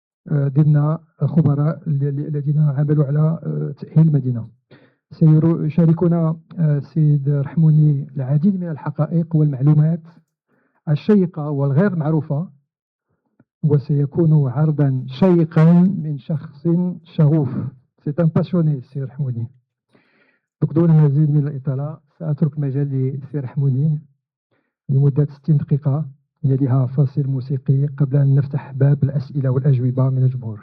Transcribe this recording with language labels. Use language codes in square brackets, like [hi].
[ar] ضمن خبراء الذين عملوا على تأهيل المدينة. سيشاركنا السيد رحموني العديد من الحقائق والمعلومات الشيقة والغير معروفة، وسيكون عرضا شيقا من شخص شغوف. [fr] C'est un passionné السيد رحموني. [ar] دون المزيد من الإطالة سأترك مجال للسيد رحموني لمدة 60 دقيقة يليها فاصل موسيقي قبل أن نفتح باب الأسئلة والأجوبة من الجمهور.